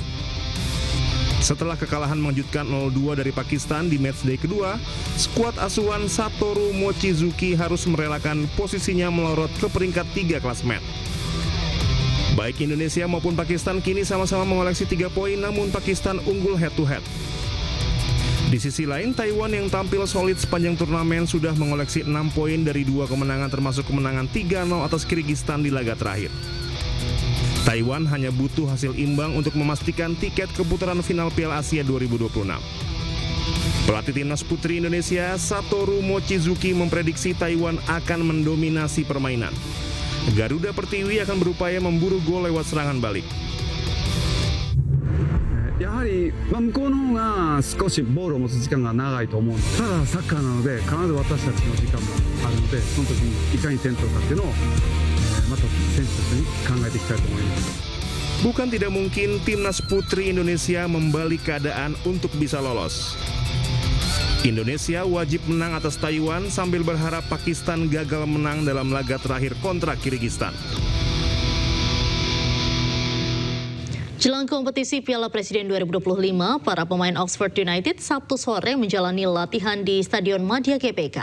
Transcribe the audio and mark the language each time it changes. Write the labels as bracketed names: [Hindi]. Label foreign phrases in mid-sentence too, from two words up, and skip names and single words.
[Indonesian] Setelah kekalahan mengejutkan 0-2 dari Pakistan di matchday kedua, skuad asuhan Satoru Mochizuki harus merelakan posisinya melorot ke peringkat 3 klasemen. Baik Indonesia maupun Pakistan kini sama-sama mengoleksi 3 poin, namun Pakistan unggul head-to-head. Di sisi lain, Taiwan yang tampil solid sepanjang turnamen sudah mengoleksi 6 poin dari 2 kemenangan termasuk kemenangan 3-0 atas Kirgistan di laga terakhir. Taiwan hanya butuh hasil imbang untuk memastikan tiket ke putaran final Piala Asia 2026. Pelatih Timnas Putri Indonesia, Satoru Mochizuki, memprediksi Taiwan akan mendominasi permainan. Garuda Pertiwi akan berupaya memburu gol lewat serangan balik. [Japanese] やはり向こうの方が少しボールを持つ時間が長いと思うので、ただサッカーなので必ず私たちの時間もあるので、その時にいかに点取るかっていうのをまた選手たちに考えていきたいと思います。 [Indonesian] Bukan tidak mungkin Timnas Putri Indonesia membalik keadaan untuk bisa lolos. Indonesia wajib menang atas Taiwan sambil berharap Pakistan gagal menang dalam laga terakhir kontra Kirgistan. Jelang kompetisi Piala Presiden 2025, para pemain Oxford United Sabtu sore menjalani latihan di Stadion Madia GBK.